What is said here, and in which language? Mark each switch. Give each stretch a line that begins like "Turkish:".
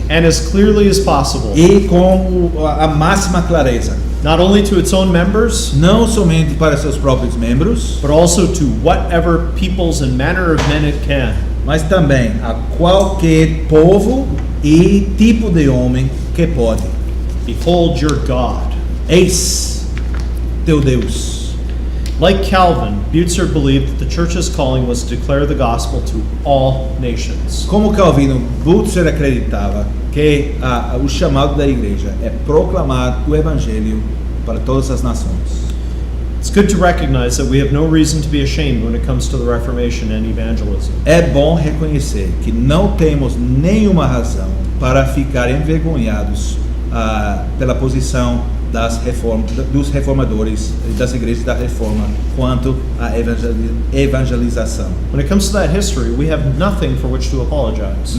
English: And as clearly as possible,
Portuguese: E com a máxima clareza.
English: not only to its own members,
Portuguese: Não somente para seus próprios membros,
English: but also to whatever peoples and manner of men it can.
Portuguese: mas também a qualquer povo e tipo de homem que pode.
English: Behold your God.
Portuguese: Eis teu Deus.
English: Like Calvin, Butzer believed that the church's calling was to declare the gospel to all nations.
Portuguese: Como Calvino, Butzer acreditava que o chamado da igreja é proclamar o evangelho para todas as nações.
English: It's good to recognize that we have no reason to be ashamed when it comes to the Reformation and evangelism.
Portuguese: É bom reconhecer que não temos nenhuma razão para ficar envergonhados pela posição dos reformadores e das igrejas da reforma quanto à evangelização.
English: When it comes to that history, we have nothing for which to apologize.